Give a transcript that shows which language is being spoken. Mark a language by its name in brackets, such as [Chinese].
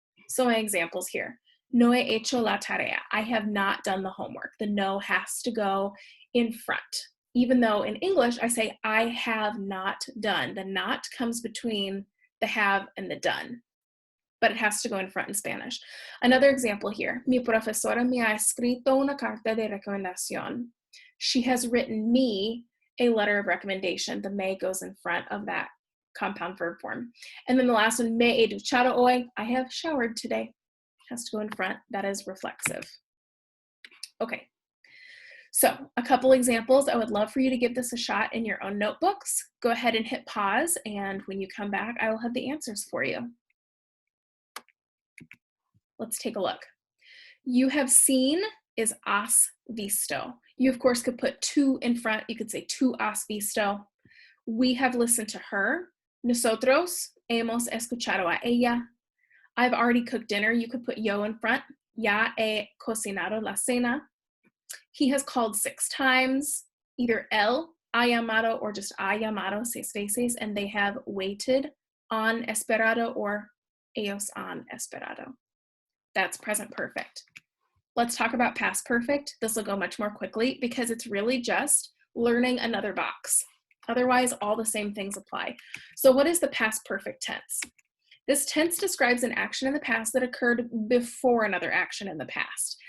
[English] So my examples here. [Spanish] No he hecho la tarea. [English] I have not done the homework. The no has to go in front. Even though in English I say I have not done. The not comes between the have and the done, but it has to go in front in Spanish. Another example here. [Spanish] Mi profesora me ha escrito una carta de recomendación. [English] She has written me a letter of recommendation. The me goes in front of that compound verb form. And then the last one, [Spanish] me he duchado hoy. [English] I have showered today. Has to go in front. That is reflexive. Okay. So a couple examples. I would love for you to give this a shot in your own notebooks. Go ahead and hit pause, and when you come back, I will have the answers for you. Let's take a look. You have seen is [Spanish] has visto. [English] You, of course, could put tu in front. You could say [Spanish] tu has visto. [English] We have listened to her. [Spanish] Nosotros hemos escuchado a ella. [English] I've already cooked dinner. You could put yo in front. [Spanish] Ya he cocinado la cena. [English] He has called 6 times. Either [Spanish] él ha llamado [English] or just [Spanish] ha llamado 6 veces, [English] and they have waited, [Spanish] han esperado, or ellos han esperado. [English] That's present perfect. Let's talk about past perfect. This will go much more quickly because it's really just learning another box. Otherwise, all the same things apply. So what is the past perfect tense? This tense describes an action in the past that occurred before another action in the past.